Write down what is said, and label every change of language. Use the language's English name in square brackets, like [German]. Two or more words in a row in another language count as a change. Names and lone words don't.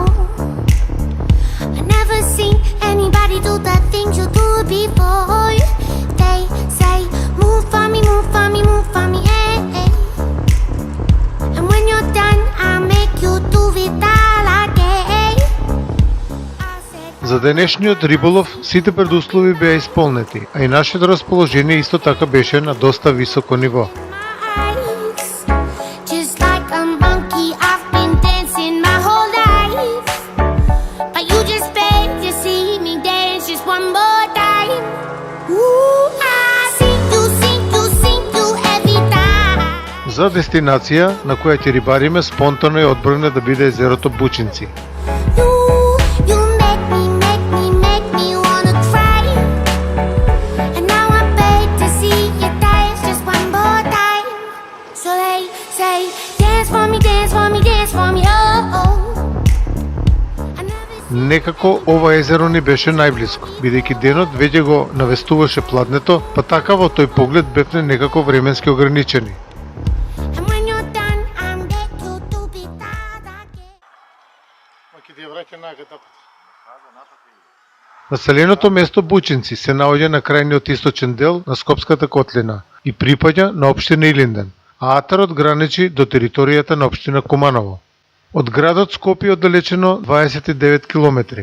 [English] I never seen anybody do the things you do before. They say, move for me, move for me, move for me, eh, eh. And when you're done, I'll make you do it all again. I said, [Macedonian] За денешниот риболов сите предуслови беа исполнети, а и нашето расположение исто така беше на доста високо ниво. [English] my eyes, just like a monkey, I've been dancing my whole life. But you just beg to see me dance just one more time. Ooh, I see you every time. [Macedonian] За дестинација на која ќе рибариме спонтано е одбране да биде езерото Бучинци. [English] You make me wanna cry. And now I beg to see you dance just one more time. So they say, dance for me, dance for me, dance for me, oh, oh. I never [Macedonian] Некако ова езеро ни беше најблиско, бидејќи денот веќе го навестуваше пладнето, па така во тој поглед бевме некако временски ограничени. [English] And when you're done, I'm get you to be that again. [Macedonian] Населеното место Бучинци се наоѓа на крајниот источен дел на Скопската котлина и припаѓа на општина Илинден, а атарот граничи до територијата на општина Куманово. Од градот Скопје оддалечено 29 километри.